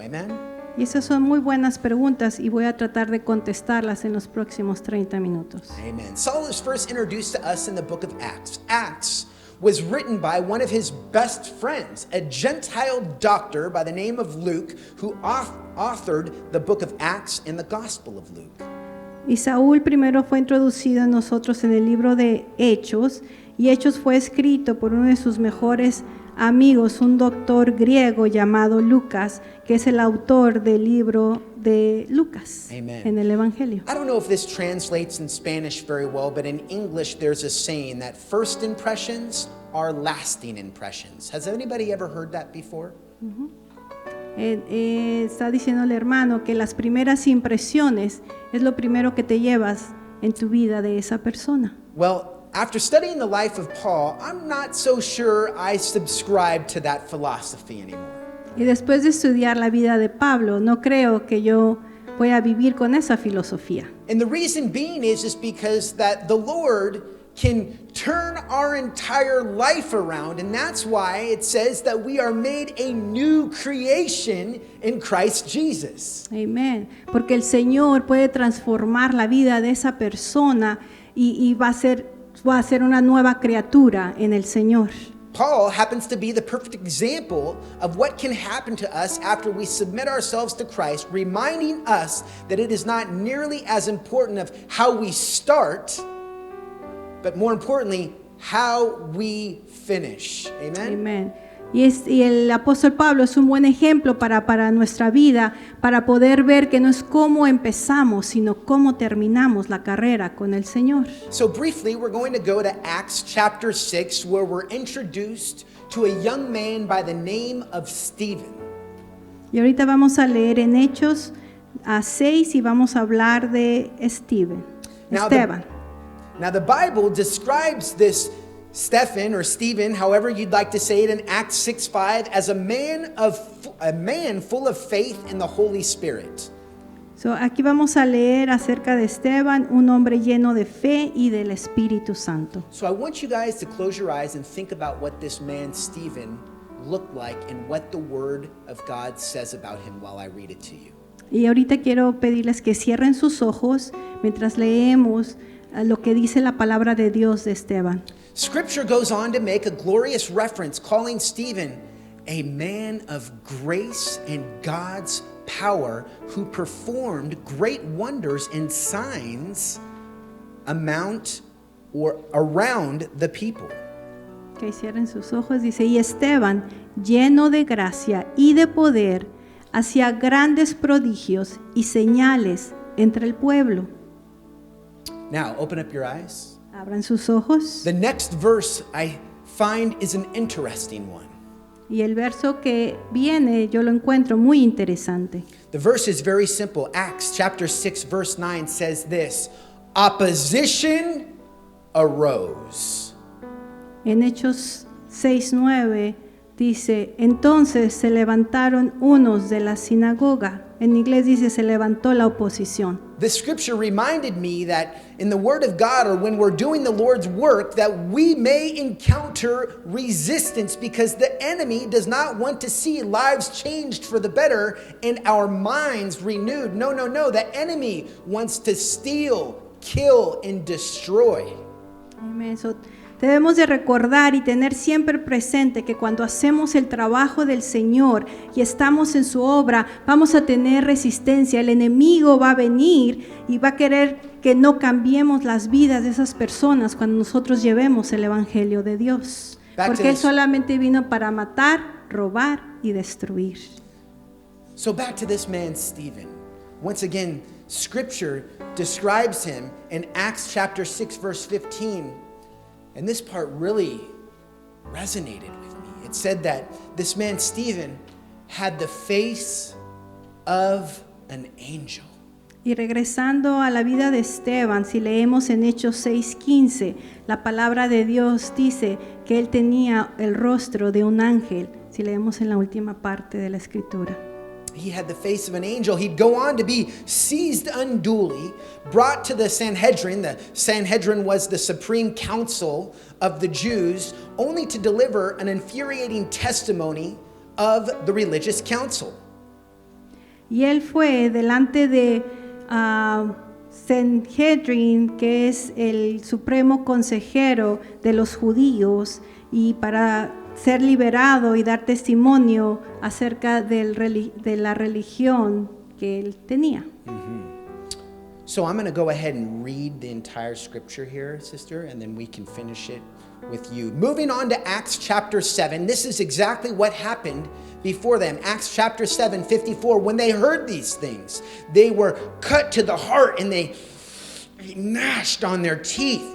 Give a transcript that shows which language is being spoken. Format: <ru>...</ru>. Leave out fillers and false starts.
<en>Amen?</en> <es>Y esas son muy buenas preguntas y voy a tratar de contestarlas en los próximos 30 minutos.</es> <en>Amen. Saul is first introduced to us in the book of Acts. Acts was written by one of his best friends, a Gentile doctor by the name of Luke, who authored the book of Acts and the Gospel of Luke.</en> <es>Y Saúl primero fue introducido a nosotros en el libro de Hechos, y Hechos fue escrito por uno de sus mejores amigos, un doctor griego llamado Lucas, que es el autor del libro de Lucas.</es> <en>Amen.</en> <es>En el Evangelio.</es> <en>I don't know if this translates in Spanish very well, but in English there's a saying that first impressions are lasting impressions. Has anybody ever heard that before?</en> <es>Está diciendo el hermano que las primeras impresiones es lo primero que te llevas en tu vida de esa persona.</es> <en>Well, after studying the life of Paul, I'm not so sure I subscribe to that philosophy anymore.</en> <es>Y después de estudiar la vida de Pablo, no creo que yo voy a vivir con esa filosofía.</es> <en>And the reason being is because that the Lord can turn our entire life around, and that's why it says that we are made a new creation in Christ Jesus.</en> <es>Amén. Porque el Señor puede transformar la vida de esa persona y va a ser una nueva criatura en el Señor.</es> <en>Paul happens to be the perfect example of what can happen to us after we submit ourselves to Christ, reminding us that it is not nearly as important of how we start, but more importantly, how we finish. Amen?</en> <es>Amén. Y el apóstol Pablo es un buen ejemplo para nuestra vida, para poder ver que no es cómo empezamos, sino cómo terminamos la carrera con el Señor.</es> <en>So briefly, we're going to go to Acts chapter 6, where we're introduced to a young man by the name of Stephen.</en> <es>Y ahorita vamos a leer en Hechos 6 y vamos a hablar de Esteban.</es> <en>Now the Bible describes this Stephen or Stephen, however you'd like to say it, in Acts 6:5 as a man full of faith in the Holy Spirit.</en> <es>So, aquí vamos a leer acerca de Esteban, un hombre lleno de fe y del Espíritu Santo.</es> <en>So I want you guys to close your eyes and think about what this man Stephen looked like and what the Word of God says about him while I read it to you.</en> <es>Y ahorita quiero pedirles que cierren sus ojos mientras leemos lo que dice la palabra de Dios de Esteban.</es> <en>Scripture goes on to make a glorious reference, calling Stephen a man of grace and God's power, who performed great wonders and signs around the people.</en> <es>Que cierren sus ojos, dice, y Esteban, lleno de gracia y de poder, hacía grandes prodigios y señales entre el pueblo.</es> <en>Now, open up your eyes.</en> <es>Abran sus ojos.</es> <en>The next verse I find is an interesting one.</en> <es>Y el verso que viene yo lo encuentro muy interesante.</es> <en>The verse is very simple. Acts chapter 6 verse 9 says this: opposition arose.</en> <es>En Hechos 6:9 dice, entonces se levantaron unos de la sinagoga. En inglés dice, se levantó la oposición.</es> <en>This scripture reminded me that in the Word of God, or when we're doing the Lord's work, that we may encounter resistance because the enemy does not want to see lives changed for the better and our minds renewed. No. The enemy wants to steal, kill, and destroy. Amen.</en> <es>So, debemos de recordar y tener siempre presente que cuando hacemos el trabajo del Señor y estamos en su obra, vamos a tener resistencia. El enemigo va a venir y va a querer que no cambiemos las vidas de esas personas cuando nosotros llevemos el Evangelio de Dios. Porque Él solamente vino para matar, robar y destruir.</es> <en>So back to this man, Stephen. Once again, Scripture describes him in Acts chapter 6, verse 15. And this part really resonated with me. It said that this man, Stephen, had the face of an angel.</en> <es>Y regresando a la vida de Esteban, si leemos en Hechos 6:15, la palabra de Dios dice que él tenía el rostro de un ángel, si leemos en la última parte de la escritura.</es> <en>He had the face of an angel. He'd go on to be seized unduly, brought to the Sanhedrin. The Sanhedrin was the supreme council of the Jews, only to deliver an infuriating testimony of the religious council.</en> <es>Y él fue delante de Sanhedrin, que es el supremo consejero de los judíos, y para ser liberado y dar testimonio acerca de la religión que él tenía.</es> <en>So I'm going to go ahead and read the entire scripture here, sister, and then we can finish it with you. Moving on to Acts chapter 7, this is exactly what happened before them. Acts chapter 7:54, when they heard these things, they were cut to the heart and they gnashed on their teeth.</en>